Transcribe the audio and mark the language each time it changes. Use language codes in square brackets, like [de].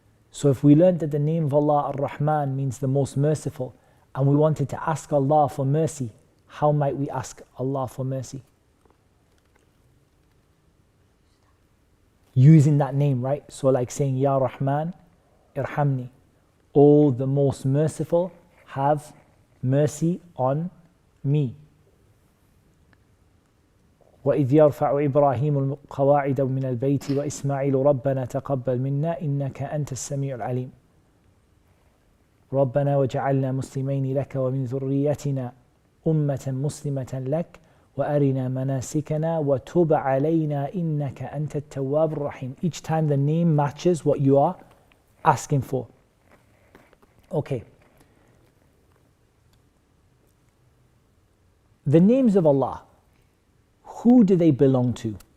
[en] So if we learned that the name of Allah, Al-Rahman, means the most merciful, and we wanted to ask Allah for mercy, how might we ask Allah for mercy? Using that name, right? So like saying, [ar] Ya Rahman, Irhamni. [en] O the most merciful, have mercy on me. [ar] وإذ يرفع إبراهيم القواعد من البيت وإسماعيل ربنا تقبل منا إنك أنت السميع العليم ربنا وجعلنا مسلمين لك ومن ذريتنا أمة مسلمة لك وأرنا مناسكنا وتب علينا إنك أنت التواب الرحيم. [en] Each time the name matches what you are asking for. Okay. The names of Allah, who do they belong to?